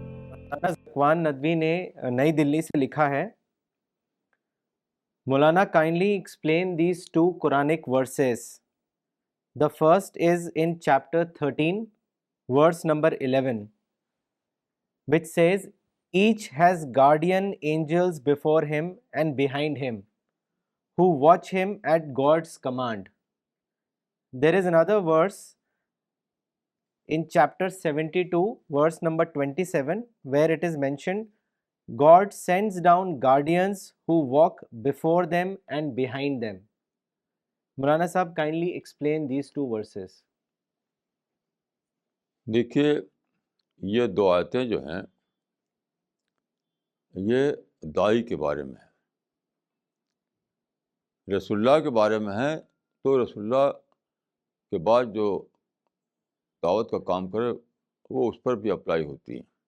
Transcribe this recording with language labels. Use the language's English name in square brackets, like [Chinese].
[Urdu] مولانا ذکوان ندوی نے نئی دلی سے لکھا ہے, مولانا [English] kindly explain these two Quranic verses. The first is in chapter 13, verse number 11, which says, each has guardian angels before him and behind him, who watch him at God's command. There is another verse in chapter 72, verse number 27, where it is mentioned, God sends down guardians who walk before them and behind them. [Urdu] مولانا صاحب [English] kindly explain these two verses. [Urdu] دیکھیے یہ دو آیتیں جو ہیں یہ دائی کے بارے میں ہے, رسول اللہ کے بارے میں ہے. تو رسول اللہ کے بعد جو دعوت کا کام کرے وہ اس پر بھی اپلائی ہوتی ہیں.